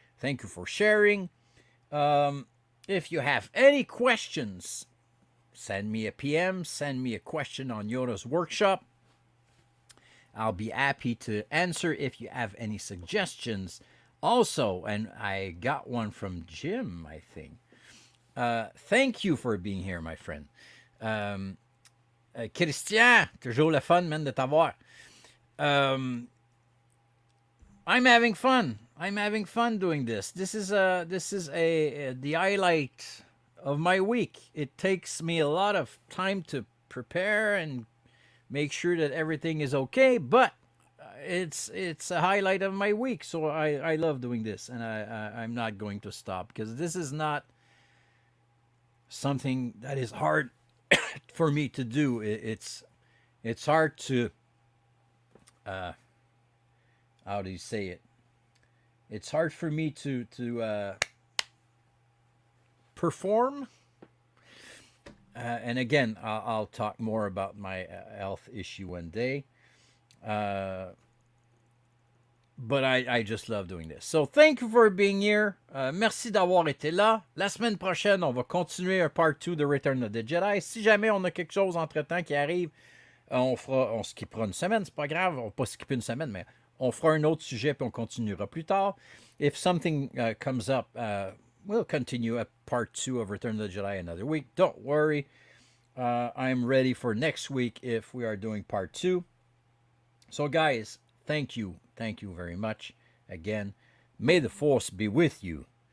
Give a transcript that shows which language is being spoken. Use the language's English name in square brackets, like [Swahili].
[English] Thank you for sharing. If you have any questions, send me a PM, send me a question on Yoda's workshop. I'll be happy to answer if you have any suggestions. Also, and I got one from Jim, I think. Thank you for being here, my friend. [French] Christian, toujours le fun, man, de t'avoir. [English] I'm having fun. I'm having fun doing this. This is the highlight of my week. It takes me a lot of time to prepare and make sure that everything is okay, but it's a highlight of my week. So I love doing this, and I'm not going to stop because this is not something that is hard for me to do. It's hard to how do you say it? It's hard for me to perform. And again, I'll talk more about my health issue one day. But I just love doing this. So thank you for being here. [French] Merci d'avoir été là. La semaine prochaine, on va continuer un part 2 de Return of the Jedi. Si jamais on a quelque chose entre-temps qui arrive, on skippera une semaine, c'est pas grave. On va pas skipper une semaine, mais on fera un autre sujet puis on continuera plus tard. [English] If something comes up, we'll continue a part 2 of Return of the Jedi another week. Don't worry. I'm ready for next week if we are doing part 2. So guys, thank you. Thank you very much. Again, may the Force be with you.